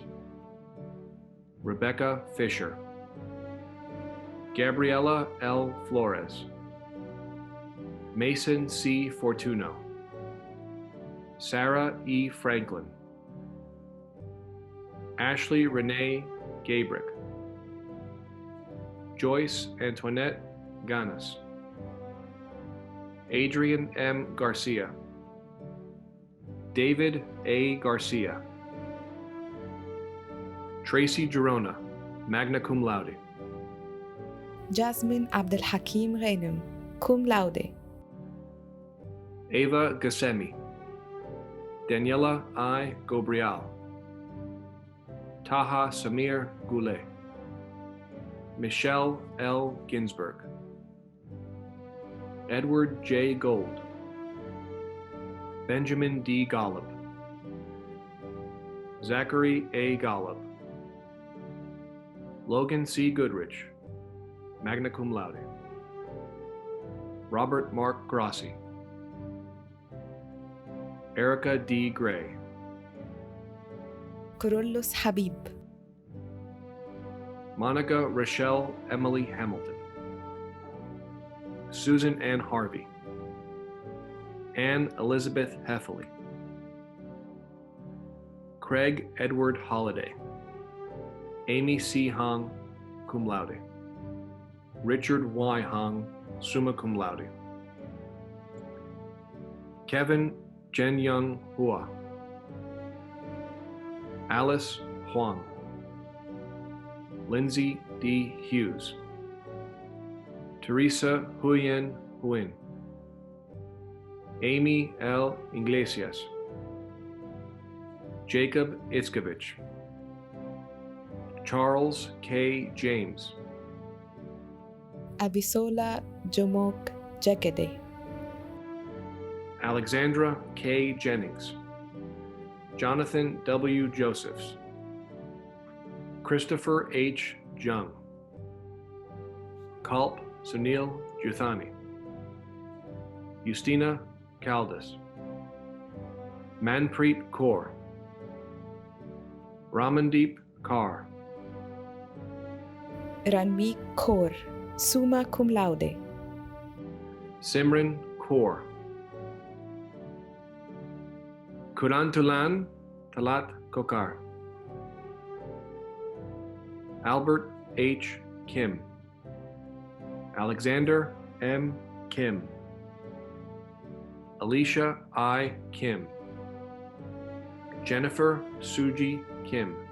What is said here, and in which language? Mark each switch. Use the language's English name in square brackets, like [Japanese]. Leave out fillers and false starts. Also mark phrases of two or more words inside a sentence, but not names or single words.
[English] Rebecca Fisher. Gabriela L. Flores. Mason C. Fortuno. Sarah E. Franklin. Ashley Renee Gabrick. Joyce Antoinette Ganas. Adrian M. Garcia. David A. Garcia. Tracy Girona, [Latin] magna cum laude. [English] Jasmine Abdelhakim Ghanem, [Latin] cum laude. [English] Ava Gassemi. Daniela I. Gobrial. Taha Samir Goulet. Michelle L. Ginsberg. Edward J. Gold. Benjamin D. Golub. Zachary A. Golub. Logan C. Goodrich, [Latin] magna cum laude. [English] Robert Mark Grossi. Erica D. Gray. Kurullus Habib. Monica Rochelle Emily Hamilton. Susan Ann Harvey. Anne Elizabeth Heffley. Craig Edward Holliday. Amy C. Hong, [Latin] cum laude. [English] Richard Y. Hong, [Latin] summa cum laude. [English] Kevin Jen Young Hua. Alice Huang. Lindsay D. Hughes. Teresa Huyen Huyn. Amy L. Iglesias. Jacob Itzkovich. Charles K. James. Abisola Jomok Jekede. Alexandra K. Jennings. Jonathan W. Josephs. Christopher H. Jung. Kalp Sunil Juthani. Justina Caldas. Manpreet Kaur. Ramandeep Kaur. Ranmeek Kaur, [Latin] summa cum laude. [English] Simran Kaur. Kurantulan Talat Kokar. Albert H. Kim. Alexander M. Kim. Alicia I. Kim. Jennifer Suji Kim.